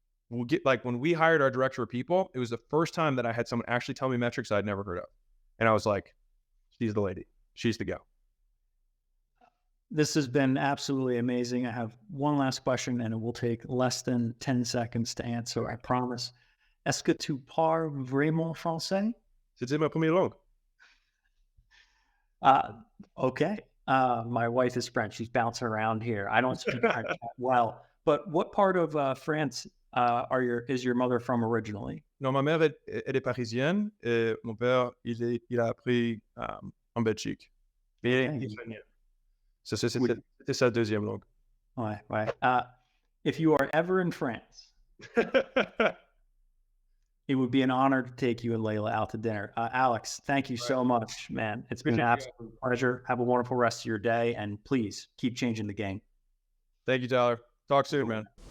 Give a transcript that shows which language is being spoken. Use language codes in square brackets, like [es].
[en] We'll get like when we hired our director of people, it was the first time that I had someone actually tell me metrics I'd never heard of. And I was like, she's the lady. She's the go. This has been absolutely amazing. I have one last question and it will take less than 10 seconds to answer, I promise. [fr] Est-ce que tu parles vraiment français? C'était ma première langue. [en] Okay. My wife is French. She's bouncing around here. I don't speak French that well. But what part of France is your mother from originally? [fr] Non, ma mère, elle est parisienne et mon père, il a appris en Belgique. Mais il est italien. [en] So, [fr] c'était sa deuxième langue. Ouais, ouais. [en] If you are ever in France, it would be an honor to take you and Layla out to dinner. Alex, thank you so much, man. It's been an absolute pleasure. Have a wonderful rest of your day, and please keep changing the game. Thank you, Tyler. Talk soon, man.